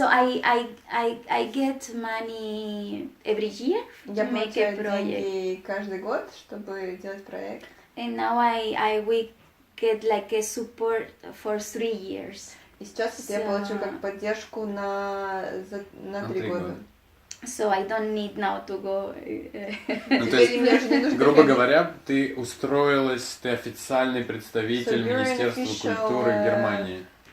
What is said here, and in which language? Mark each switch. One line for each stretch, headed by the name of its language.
English: So I get money every year to make a project.
Russian: Каждый год, чтобы делать проект.
English: And now we get like a support for 3 years.
Russian: И сейчас я получу как поддержку на 3 года.
English: So I don't need now to go.
Russian: Ну, то есть, грубо говоря, ты устроилась, ты официальный представитель Министерства культуры Германии.